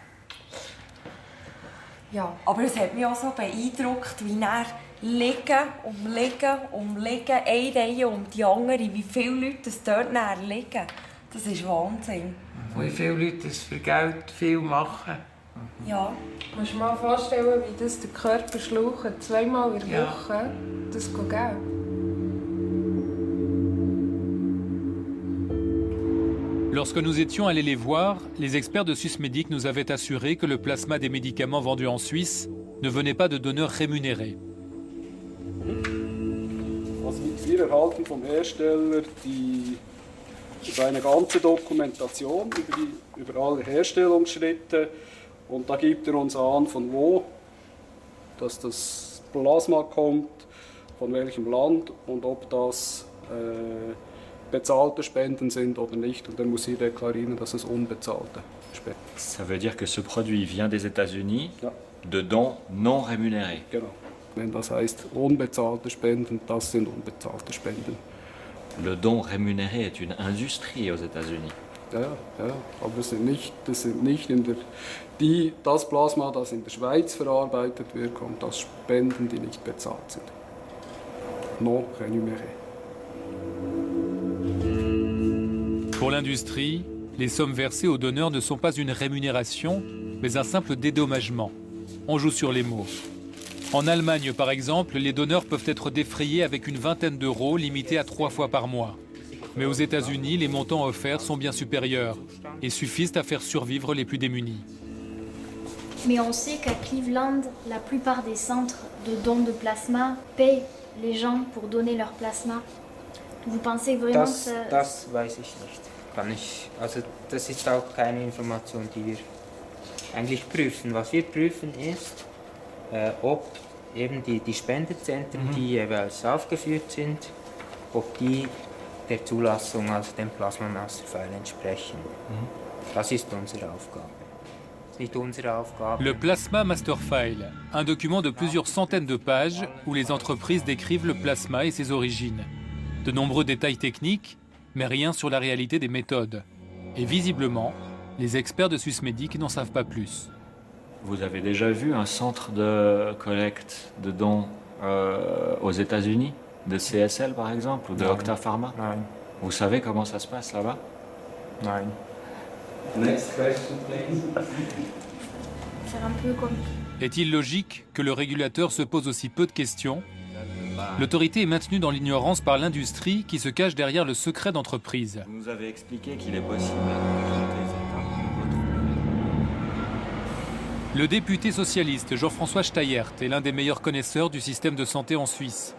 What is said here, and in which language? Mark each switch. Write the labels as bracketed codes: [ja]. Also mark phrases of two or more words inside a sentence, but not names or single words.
[de] Ja, aber es hat mich auch so beeindruckt, wie er liegen, eine Reihe um die andere, wie viele Leute dort liegen. Das ist Wahnsinn. Wie viele Leute das für Geld viel machen. Ja. Du musst dir mal vorstellen, wie das der Körper schlaucht, 2-mal in der Woche. Das geht Geld. [fr] Lorsque nous étions allés les voir, les experts de Swissmedic nous avaient assuré que le plasma des médicaments vendus en Suisse ne venait pas de donneurs rémunérés. [de] Also wir erhalten vom Hersteller eine ganze Dokumentation über alle Herstellungsschritte und da gibt uns an, von wo dass das Plasma kommt, von welchem Land und ob das bezahlte Spenden sind oder nicht. Und dann muss sie deklarieren, dass es unbezahlte Spenden sind. [fr] Ça veut dire que ce produit vient des États-Unis de dons non rémunérés. [de] Genau. Wenn das heißt unbezahlte Spenden, das sind unbezahlte Spenden. [fr] Le don rémunéré est une industrie aux États-Unis. [de] Ja, aber das sind nicht das Plasma, das in der Schweiz verarbeitet wird, kommt aus Spenden, die nicht bezahlt sind. [fr] Non rémunéré. Pour l'industrie, les sommes versées aux donneurs ne sont pas une rémunération, mais un simple dédommagement. On joue sur les mots. En Allemagne, par exemple, les donneurs peuvent être défrayés avec une vingtaine d'euros, limités à 3 fois par mois. Mais aux États-Unis, les montants offerts sont bien supérieurs et suffisent à faire survivre les plus démunis. Mais on sait qu'à Cleveland, la plupart des centres de dons de plasma paient les gens pour donner leur plasma. Vous pensez vraiment que [de] das weiß ich nicht. Das ist auch keine Information, die wir eigentlich prüfen. Was wir prüfen ist, ob eben die Spendezentren, die jeweils aufgeführt sind, ob die der Zulassung, also dem Plasma Master File entsprechen. Das ist unsere Aufgabe. Nicht unsere Aufgabe. [fr] Le Plasma Master File, un document de plusieurs centaines de pages où les entreprises décrivent le plasma et ses origines. De nombreux détails techniques, mais rien sur la réalité des méthodes. Et visiblement, les experts de Swissmedic n'en savent pas plus. Vous avez déjà vu un centre de collecte de dons aux États-Unis, de CSL par exemple, ou de Octa Pharma? Vous savez comment ça se passe là-bas? [de] Nein. [en] Next question, please. [fr] faire un peu comme... Est-il logique que le régulateur se pose aussi peu de questions? L'autorité est maintenue dans l'ignorance par l'industrie qui se cache derrière le secret d'entreprise. Vous nous avez expliqué qu'il est possible. Le député socialiste Jean-François Steyert est l'un des meilleurs connaisseurs du système de santé en Suisse.